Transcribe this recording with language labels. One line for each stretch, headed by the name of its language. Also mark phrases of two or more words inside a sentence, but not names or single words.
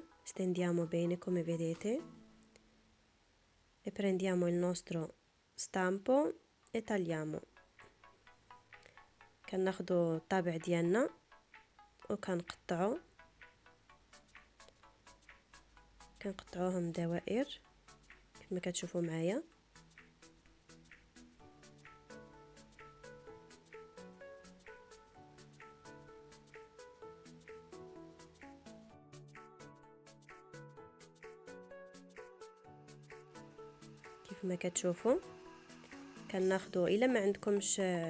Italian: stendiamo bene come vedete e prendiamo il nostro stampo e tagliamo.
Arabic: كناخذوا الطابع ديالنا كنقطعوهم دوائر كيف ما كتشوفوا معايا. كيف ما كتشوفوا كناخذوا، الا ما عندكمش